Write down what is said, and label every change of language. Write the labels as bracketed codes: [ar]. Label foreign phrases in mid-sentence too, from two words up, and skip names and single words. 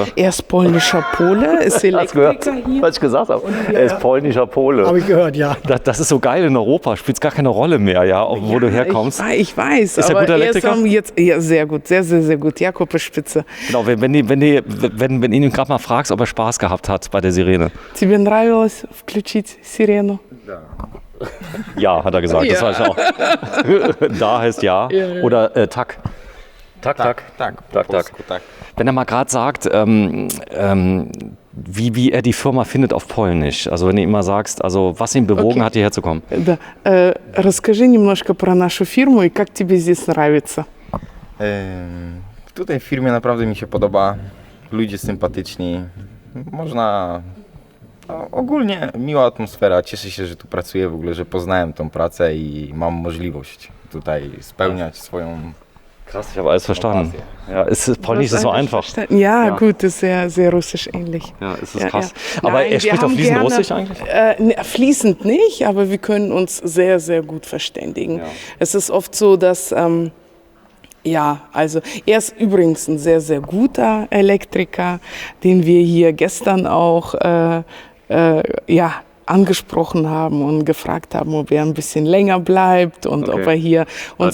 [de] Er ist polnischer Pole, ist Elektriker hier. Was ich gesagt habe, er ist polnischer Pole. Habe ich gehört, ja. Das ist so geil in Europa, spielt es gar keine Rolle mehr, wo du herkommst. Ich weiß, ist er guter Elektriker? Ja, sehr gut, sehr, sehr, sehr gut. Jakob ist spitze. Genau, wenn ihn gerade mal fragst, ob er Spaß gehabt hat bei der Sirene. [ru] Тебе нравилось включить сирену? [de] Ja, hat er gesagt, das weiß ich auch. Da heißt ja. Oder Tak. Tak. Wenn er mal gerade sagt, wie er die Firma findet auf Polnisch. Also wenn du ihm mal sagst, also was ihn bewogen hat, hierher zu kommen. [ru] Расскажи немножко про нашу фирму и как тебе здесь нравится. [pl] Tutaj w firmie naprawdę mi się podoba, ludzie sympatyczni, ogólnie miła atmosfera, cieszę się, że tu pracuję w ogóle, że poznałem tą pracę i mam możliwość tutaj spełniać swoją [de] Krass, ich habe alles verstanden. Ja, Polnisch ist so einfach. Ja, gut, ist sehr, sehr russisch ähnlich. Ja, ist krass. Ja. Aber Nein, er spricht auch fließend Russisch eigentlich? Fließend nicht, aber wir können uns sehr, sehr gut verständigen. Ja. Es ist oft so, dass, also er ist übrigens ein sehr, sehr guter Elektriker, den wir hier gestern auch, angesprochen haben und gefragt haben, ob er ein bisschen länger bleibt und ob er hier uns